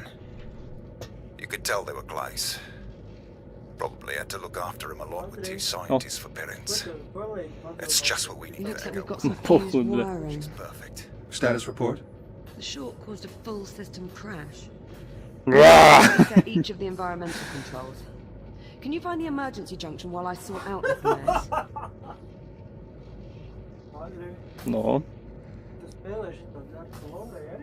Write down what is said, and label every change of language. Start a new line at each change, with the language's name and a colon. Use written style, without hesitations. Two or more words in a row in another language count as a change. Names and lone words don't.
English: You could tell they were Glaze. Probably had to look after him a lot with two scientists for parents. That's just what we need Looks to like we've go. got some Poor fused bile. wiring. She's perfect. Status report? The short caused a full system crash. Rah! Reset each of the environmental controls. Can you find the emergency junction while I sort out this mess?
Latvian: Andrej,
English: No.
Latvian: tu spēlēši to
English: Dark Souls
Latvian: arī?